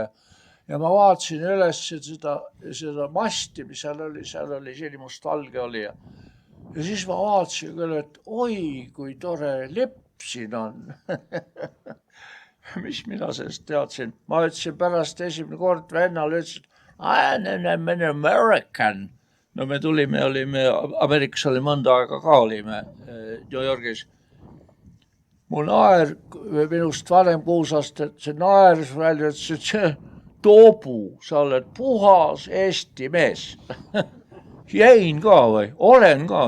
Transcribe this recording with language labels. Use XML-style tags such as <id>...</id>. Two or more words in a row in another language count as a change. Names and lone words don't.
<et>Ja ma vaatasin üles seda masti, mis seal oli sinimust valge oli. Ja siis ma vaatasin küll, et oi, kui tore lipp siin on. Mis mina sellest teadsin. Ma ütlesin pärast esimene kord vennale, ütlesin,</et> <en>I am an American.</en> <et>No me tulime, Ameerikas oli mõnda aega ka olime New Yorgis. Mu naer, minust vanem 6 aastat, see naeris välja, et see Toobu, sa oled puhas Eesti mees. Jäin ka või? Olen ka.</et>